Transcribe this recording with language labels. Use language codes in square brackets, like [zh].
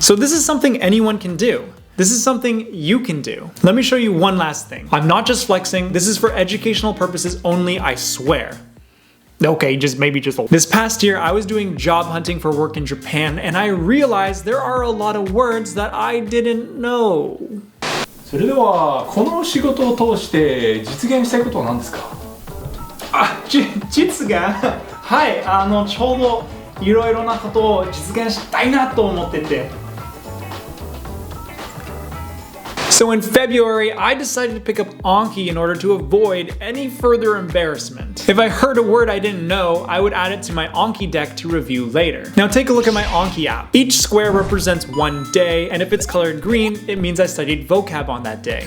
[en] So this is something anyone can do. This is something you can do. Let me show you one last thing. I'm not just flexing, this is for educational purposes only, I swear. Okay, maybe just this past year, I was doing job hunting for work in Japan, and I realized there are a lot of words that I didn't know. [ja] それではこの仕事を通して実現したいことは何ですか？実現はい、ちょうどいろいろなことを実現したいなと思ってて。 [en] So in February, I decided to pick up Anki in order to avoid any further embarrassment. If I heard a word I didn't know, I would add it to my Anki deck to review later. Now take a look at my Anki app. Each square represents one day, and if it's colored green, it means I studied vocab on that day.